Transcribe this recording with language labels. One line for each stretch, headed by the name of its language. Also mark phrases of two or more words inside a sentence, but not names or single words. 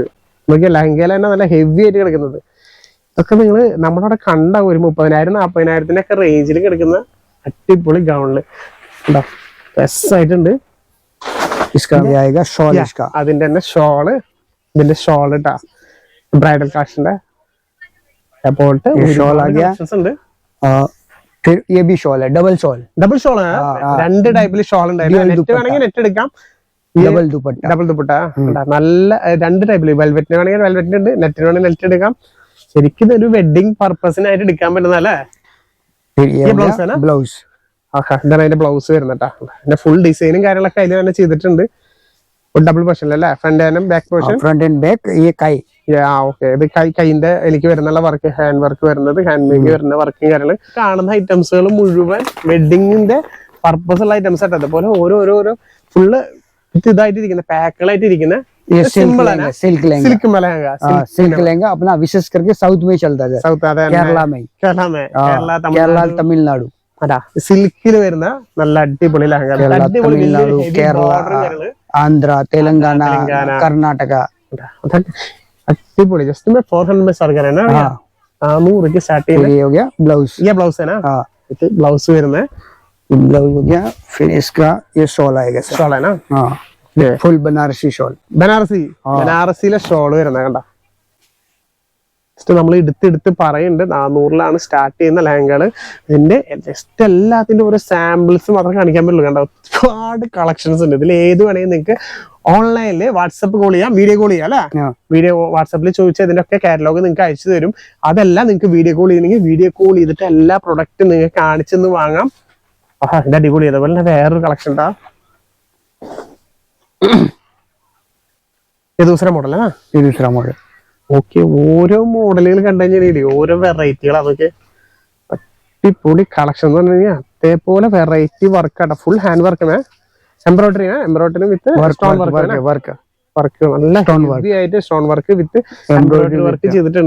Malayalam: നോക്കിയാൽ ലെഹങ്കയിൽ തന്നെ നല്ല ഹെവി ആയിട്ട് കിടക്കുന്നത്. ഇതൊക്കെ നിങ്ങൾ നമ്മളവിടെ കണ്ട ഒരു 30,000-40,000 റേഞ്ചിൽ കിടക്കുന്ന അടിപൊളി ഗൗണില് രസമായിട്ടുണ്ട്. അതിന്റെ തന്നെ ഷോള്, ഇതിന്റെ ഷോൾ ഇട്ടാ
English: bridal collection
Malayalam: ഉണ്ട്.
Hindi: ये भी शॉल है,
English: double shawl
Hindi: है.
Malayalam: രണ്ട് ടൈപ്പിൽ ഷോൾ ഉണ്ടായിരുന്നു. നെറ്റ് വേണമെങ്കിൽ നെറ്റ് എടുക്കാം. ഡബിൾ ദുപ്പട്ട നല്ല രണ്ട് ടൈപ്പില്, വെൽവെറ്റിന് വേണമെങ്കിൽ വെൽവെറ്റിന് ഉണ്ട്, നെറ്റിന് വേണമെങ്കിൽ നെറ്റ് എടുക്കാം. ശരിക്കും ഇതൊരു വെഡിങ് പർപ്പസിനായിട്ട് എടുക്കാൻ പറ്റുന്നല്ലേ.
Hindi: फिर ये ये हो blouse है गया ना? ब्लाउज
Malayalam: ആഹാ ഇതാണ് അതിന്റെ ബ്ലൗസ് വരുന്നട്ടാ. പിന്നെ ഫുൾ ഡിസൈനും കാര്യങ്ങളൊക്കെ അതിൽ തന്നെ ചെയ്തിട്ടുണ്ട്.
English: double portion
Malayalam: അല്ലേ,
English: front and back portion. front and back
Hindi: ये काई
Malayalam: ഓക്കെ. ഇത് കൈന്റെ എനിക്ക് വരുന്നുള്ള വർക്ക്,
English: hand work
Malayalam: വരുന്നത്,
English: hand make
Malayalam: വരുന്ന വർക്കും കാര്യങ്ങൾ. കാണുന്ന ഐറ്റംസുകൾ മുഴുവൻ വെഡിങ്ങിന്റെ പർപ്പസ് ഉള്ള ഐറ്റംസ് ആയിട്ട് അതുപോലെ ഓരോ ഫുള്ള് ഇതായിട്ടിരിക്കുന്ന പാക്കുകളായിട്ടിരിക്കുന്ന
Hindi: ये
Malayalam: സിമ്പിൾ ആണ്.
Hindi: सिल्क लहंगा
Malayalam: സിൽക്ക് മലഹങ്ക,
Hindi: सिल्क लहंगा अपना विशेष करके साउथ में चलता है,
Malayalam: സൗത്ത് അതെ
Hindi: केरला में
Malayalam: കേരള
Hindi: केरला तमिलनाडु
Malayalam: അതാ സിൽക്കിൽ വരുന്ന നല്ല അടിപൊളി ലഹങ്ക. കേരള, അടിപൊളി തമിഴ്നാട്, കേരള, ആന്ധ്ര, തെലങ്കാന,
Hindi: कर्नाटक अट्टीपोली जस्ट मैं 400 में स्टार्ट करें ना भैया. 100 की स्टार्ट फिर ये हो गया ब्लाउज ये ब्लाउज है ना. हाँ
Malayalam: ब्लाउज വരുന്നത്
Hindi: ब्लाउज हो गया. फिर इसका ये शॉल आएगा सर. ഷോൾ है ना. हाँ फुल बनारसी शॉल
Malayalam: ബനാറസിയിലെ ഷോൾ വരുന്നത് കണ്ട. ജസ്റ്റ് നമ്മൾ എടുത്ത് പറയുന്നുണ്ട് 400-ലാണ് സ്റ്റാർട്ട് ചെയ്യുന്ന ലഹങ്കകള്. ഇതിന്റെ ജസ്റ്റ് എല്ലാത്തിന്റെ ഓരോ സാമ്പിൾസ് മാത്രം കാണിക്കാൻ പറ്റുള്ളൂ. കണ്ട ഒരുപാട് കളക്ഷൻസ് ഉണ്ട്. ഇതിൽ ഏത് വേണമെങ്കിൽ നിങ്ങൾക്ക് ഓൺലൈനിൽ
English: WhatsApp call
Malayalam: ചെയ്യാം,
English: video call
Malayalam: ചെയ്യാം അല്ലെ. വീഡിയോ വാട്സപ്പിൽ ചോദിച്ചാൽ ഇതിന്റെ ഒക്കെ കാറ്റലോഗ് നിങ്ങൾക്ക് അയച്ചു തരും. അതെല്ലാം നിങ്ങൾക്ക്
English: video call
Malayalam: ചെയ്യണമെങ്കിൽ
English: video call
Malayalam: ചെയ്തിട്ട് എല്ലാ പ്രൊഡക്റ്റും നിങ്ങൾക്ക് കാണിച്ചെന്ന് വാങ്ങാം. ആഹാ ഇത് അടിപൊളി. അതുപോലെ തന്നെ വേറൊരു കളക്ഷൻ ഉണ്ടാ. ഇത് ദൂസര മോഡൽ ആ.
Hindi: ये
English: दूसरा model
Malayalam: ഓക്കെ. ഓരോ മോഡലുകൾ കണ്ടു കഴിഞ്ഞാൽ ഓരോ വെറൈറ്റികൾ അതൊക്കെ അടിപൊളി കളക്ഷൻ എന്ന് പറഞ്ഞു കഴിഞ്ഞാൽ അതേപോലെ വെറൈറ്റി വർക്കാണ്.
English: full hand work embroidery with stone work work
Malayalam: നല്ല ഹെവി ആയിട്ട്
English: stone work with embroidery work
Malayalam: ചെയ്തിട്ടുണ്ട്.